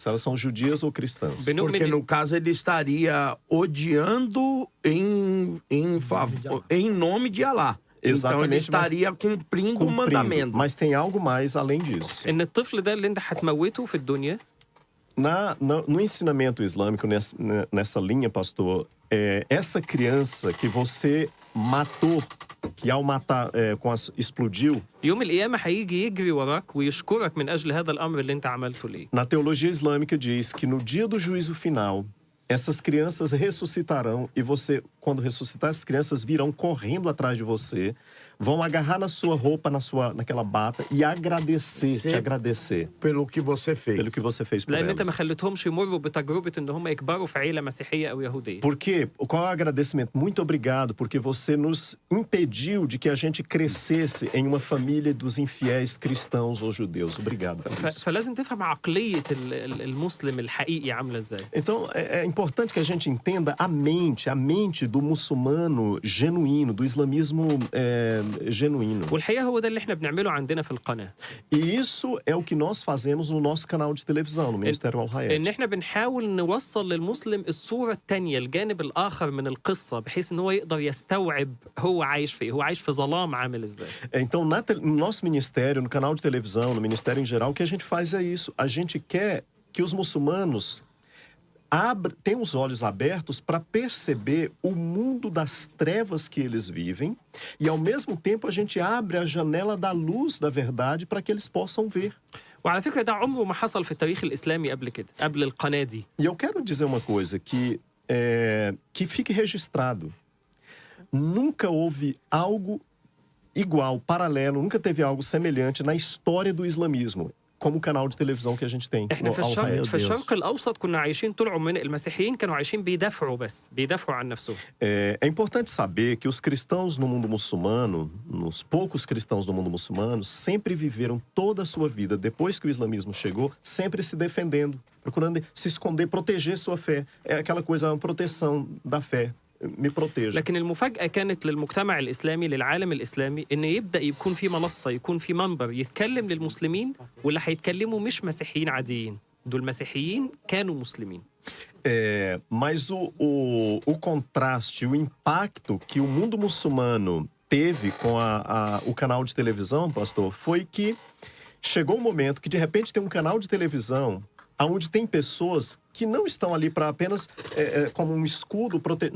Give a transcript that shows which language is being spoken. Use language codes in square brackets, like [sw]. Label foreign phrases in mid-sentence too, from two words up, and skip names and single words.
[pt] Se elas são judias ou cristãs. Porque no caso ele estaria odiando em nome de Alá. Então ele estaria cumprindo o mandamento. Mas tem algo mais além disso. [ar] إن الطفل ده اللي أنت هتموته في الدنيا. [pt] No ensinamento islâmico, nessa linha, pastor, essa criança que você matou, que ao matar, explodiu. [ar] يوم القيامة هيجي يجري وراك ويشكرك من أجل هذا الأمر اللي أنت عملته ليه. [pt] Na teologia islâmica diz que no dia do juízo final, essas crianças ressuscitarão e você, quando ressuscitar, essas crianças virão correndo atrás de você, vão agarrar na sua roupa, naquela bata e agradecer, te agradecer. Pelo que você fez. Pelo que você fez por [ar] لأن أنت ما [pt] elas. [ar] خليتهمش يمروا بتجربة إن هم يكبروا في عيلة مسيحية أو يهودية. [pt] Porque, qual é o agradecimento? Muito obrigado, porque você nos impediu de que a gente crescesse em uma família dos infiéis cristãos ou judeus. Obrigado por isso. [ar] فلازم تفهم عقلية المسلم الحقيقي عاملة إزاي. [pt] Então, é importante que a gente entenda a mente do muçulmano genuíno, do islamismo genuíno. [ar] والحقيقة هو ده اللي احنا بنعمله عندنا في القناة. [pt] E isso é o que nós fazemos no nosso canal de televisão, no Ministério Al [ar] إن [pt] Hayat. [ar] احنا بنحاول نوصل للمسلم الصورة التانية، الجانب الآخر من القصة، بحيث إن هو يقدر يستوعب هو عايش في إيه، هو عايش في ظلام عامل إزاي. [pt] Então, no nosso ministério, no canal de televisão, no ministério em geral, o que a gente faz é isso. A gente quer que os muçulmanos tenham os olhos abertos para perceber o mundo das trevas que eles vivem e, ao mesmo tempo, a gente abre a janela da luz da verdade para que eles possam ver. [ar] وعلى فكرة ده عمره ما حصل في التاريخ الإسلامي قبل كده، قبل القناة دي. [pt] E eu quero dizer uma coisa que fique registrado. Nunca houve algo igual, paralelo, nunca teve algo semelhante na história do islamismo, como o canal de televisão que a gente tem. [ar] احنا في [pt] o Al [ar] الشرق [pt] Hayat. [ar] في الشرق الأوسط كنا عايشين طول عمرنا، المسيحيين كانوا عايشين بيدافعوا بس، بيدافعوا عن نفسهم. [pt] É importante saber que os cristãos no mundo muçulmano, os poucos cristãos do mundo muçulmano, sempre viveram toda a sua vida, depois que o islamismo chegou, sempre se defendendo, procurando se esconder, proteger sua fé. É aquela coisa, uma proteção da fé. Me proteja. [ar] لكن المفاجأة كانت للمجتمع الإسلامي، للعالم الإسلامي، إن يبدأ يكون في منصة، يكون في منبر يتكلم للمسلمين، واللي هيتكلموا مش مسيحيين عاديين، دول مسيحيين كانوا مسلمين. [pt] Mas o contraste, o impacto que o mundo muçulmano teve com o canal de televisão, pastor, foi que chegou um momento que de repente tem um canal de televisão onde tem pessoas que não estão ali para apenas como um escudo proteger.